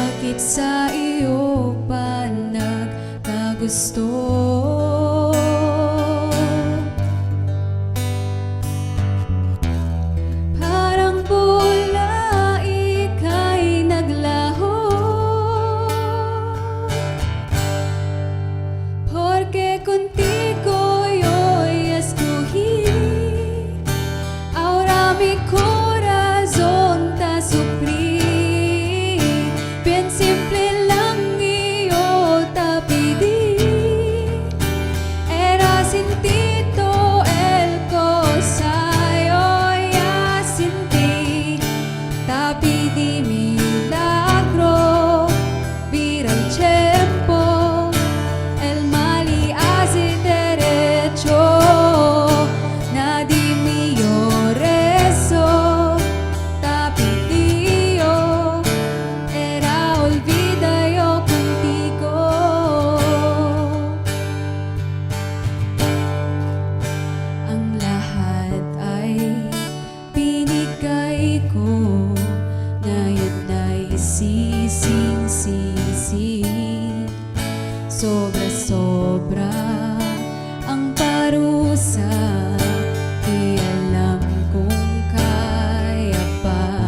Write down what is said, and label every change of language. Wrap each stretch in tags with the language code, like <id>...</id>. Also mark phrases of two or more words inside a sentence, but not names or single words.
<tl>Bakit sa iyo pa nagkagusto? Parang bula ika'y naglaho,</tl> <cbk>porque contigo yo escogí. Ahora mi corazón te sufrí. Bien simple lang iyo te pedí. Era sin ti todo el cosa yo ya sin ti. Te pedí milagro, vira el tiempo, el mal y hace derecho. Nadie mío rezo, te pedí yo, era olvida yo contigo.</cbk> <tl>Ang lahat ay binigay ko, ngayon ay sising-sisi. Sobra-sobra ang parusa, di alam kung kaya pa.</tl>